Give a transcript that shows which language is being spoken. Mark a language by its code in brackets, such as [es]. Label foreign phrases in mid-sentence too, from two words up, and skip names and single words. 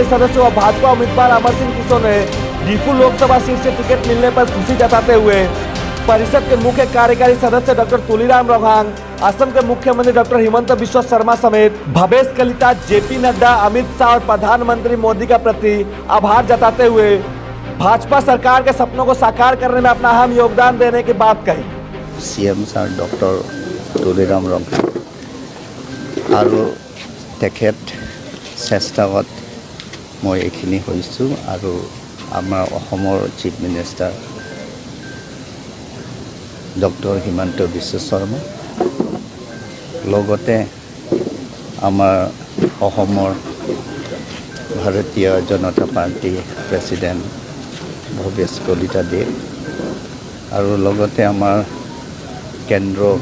[hi] सदस्य व भाजपा उम्मीदवार अमर सिंह किशोर ने दीपू लोकसभा सीट से टिकट मिलने पर खुशी जताते हुए परिषद के मुख्य कार्यकारी सदस्य डॉक्टर तुलीराम रोहांग, असम के मुख्यमंत्री डॉक्टर हिमंत बिस्वा शर्मा समेत भवेश कलिता, जेपी नड्डा, अमित शाह और प्रधानमंत्री मोदी का प्रति आभार जताते हुए भाजपा सरकार के सपनों को साकार करने में अपना अहम योगदान देने की बात कही। [en] CM sir [as] डॉक्टर तुलीराम रोहांग আৰু তেখেত চেষ্টাত মই এইখিনি হৈছোঁ আৰু আমাৰ অসমৰ [en] chief minister [as] ডক্টৰ হিমন্ত বিশ্ব শৰ্মা লগতে আমাৰ অসমৰ ভাৰতীয় জনতা পাৰ্টি প্ৰেচিডেণ্ট ভৱেশ কলিতা দেৱ আৰু লগতে আমাৰ কেন্দ্ৰ